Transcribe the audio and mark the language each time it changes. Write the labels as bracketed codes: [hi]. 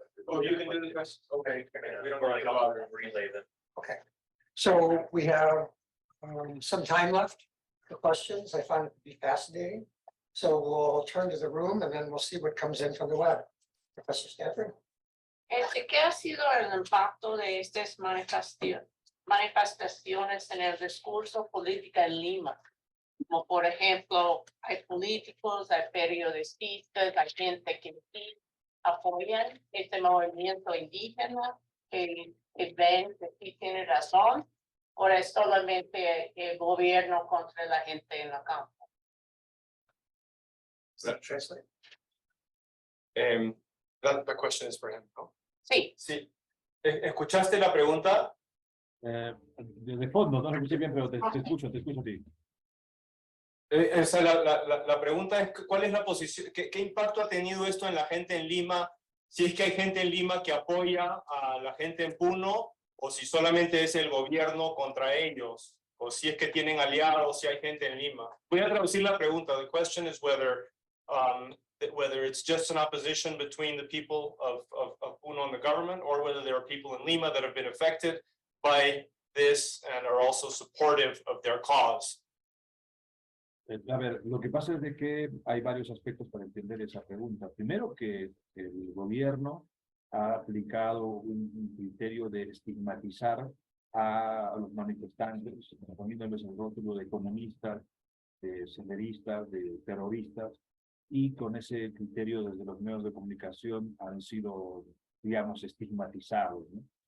[en] Oh, you can do the questions, okay. We don't Or like really I'll relay them. Okay, so we have some time left for questions. I find it to be fascinating. So we'll turn to the room and then we'll see what comes in from the web. Professor Stanford? [es] ¿Qué ha sido el impacto de estas manifestaciones en el discurso político en Lima? Como por ejemplo, hay políticos, hay periodistas, hay gente que sí apoyan este movimiento indígena, que ven que sí tiene razón, o es solamente el gobierno contra la gente en la campo. [en] Does that translate? The question is for him, ¿no? [es] Sí. Sí. ¿Escuchaste la pregunta? De fondo, no lo escuché bien, pero te escucho a ti. La pregunta es, ¿cuál es la posición? ¿Qué impacto ha tenido esto en la gente en Lima? Si es que hay gente en Lima que apoya a la gente en Puno, o si solamente es el gobierno contra ellos, o si es que tienen aliados, si hay gente en Lima. Voy a traducir la pregunta. [en] The question is whether it's just an opposition between the people of Puno and the government, or whether there are people in Lima that have been affected by this and are also supportive of their cause. [es] A ver, lo que pasa es de que hay varios aspectos para entender esa pregunta. Primero, que el gobierno ha aplicado un criterio de estigmatizar a los manifestantes, poniéndoles el rótulo de comunistas, de senderistas, de terroristas, y con ese criterio desde los medios de comunicación han sido, digamos, estigmatizados, ¿no?